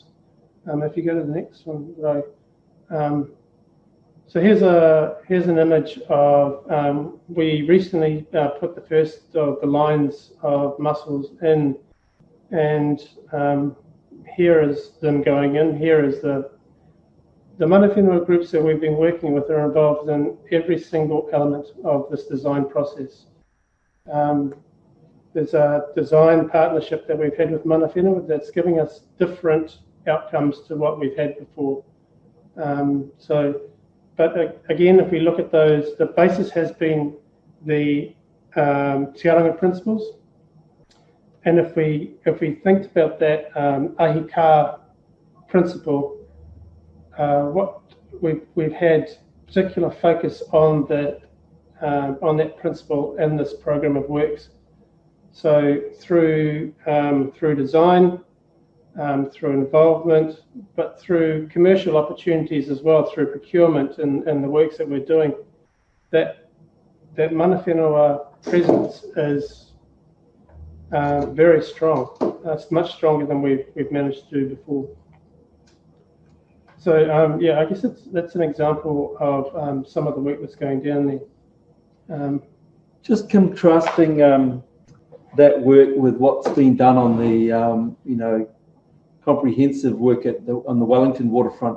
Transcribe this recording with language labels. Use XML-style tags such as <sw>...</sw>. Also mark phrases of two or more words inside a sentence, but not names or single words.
<en>If you go to the next one, right. So here's an image of, we recently put the first of the lines of mussels in, and here is them going in. Here is the</en> <mi>mana whenua</mi> <en>groups that we've been working with are involved in every single element of this design process. There's a design partnership that we've had with</en> <mi>mana whenua</mi> <en>that's giving us different outcomes to what we've had before. But again, if we look at those, the basis has been the Te Aranga principles. And if we think about that ahika principle, what we've had particular focus on that principle in this program of works. So through design, through involvement, but through commercial opportunities as well, through procurement and the works that we're doing, that</en> <mi>mana whenua</mi> <en>presence is very strong. It's much stronger than we've managed to do before. So yeah, I guess that's an example of some of the work that's going down there. Just contrasting that work with what's been done on the comprehensive work on the Wellington waterfront.</en>